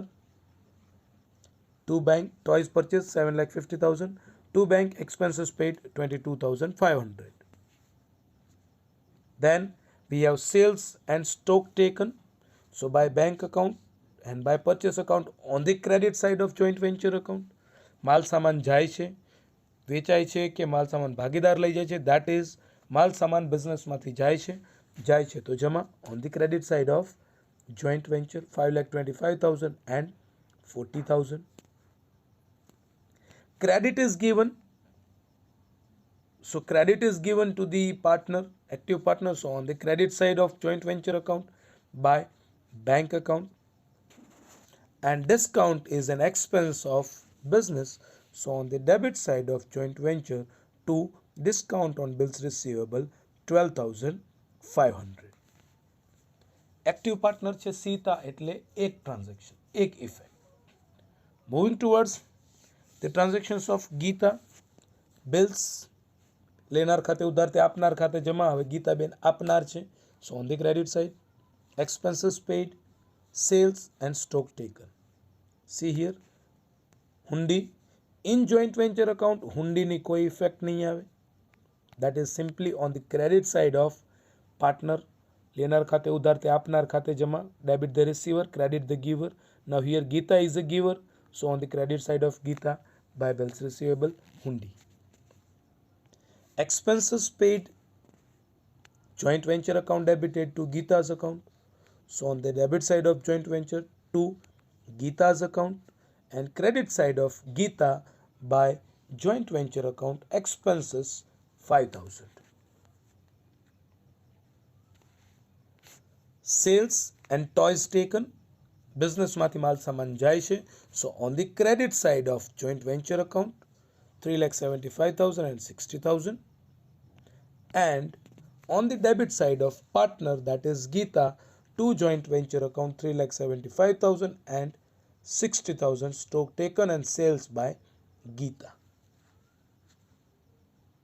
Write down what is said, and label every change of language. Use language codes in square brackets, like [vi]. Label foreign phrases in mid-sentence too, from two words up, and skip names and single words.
[en] To bank, toys purchased 7,50,000. To bank, expenses paid 22,500. Then we have sales and stock taken. So by bank account and by purchase account on the credit side of joint venture account. [gu] માલ સામાન જાય છે, વેચાય છે કે માલ સામાન ભાગીદાર લઈ જાય છે, [en] that is [gu] માલ સામાન બિઝનેસમાંથી જાય છે તો જમા [en] on the credit side of joint venture 5,25,000 and 40,000. Credit is given, so credit is given to the partner, active partner, so on the credit side of joint venture account by bank account. And discount is an expense of business, so on the debit side of joint venture to discount on bills receivable 12,500. Active partner [gu] છે Sita એટલે એક transaction, એક effect. [en] Moving towards the transactions of Gita, [gu] bills લેનાર ખાતે ઉધાર તે આપનાર ખાતે જમા, હવે ગીતા બેન આપનાર છે, [en] so on the credit side, expenses paid, sales and stock taken. See here, hundi in joint venture account hundi [gu] ની કોઈ effect નહીં આવે, [en] that is simply on the credit side of partner, [gu] લેનાર ખાતે ઉધાર તે આપનાર ખાતે જમા, [en] debit the receiver, credit the giver. Now here Gita is a giver, so on the credit side of Gita by bills receivable hundi. Expenses paid, joint venture account debited to Gita's account, so on the debit side of joint venture to Gita's account, and credit side of Gita by joint venture account expenses 5,000. Sales and toys taken, [gu] business માંથી માલ સામાન જાય છે, [en] so on the credit side of joint venture account 3,75,000 and 60,000, and on the debit side of partner, that is Gita, to joint venture account 3,75,000 and 60,000 stock taken and sales by Gita.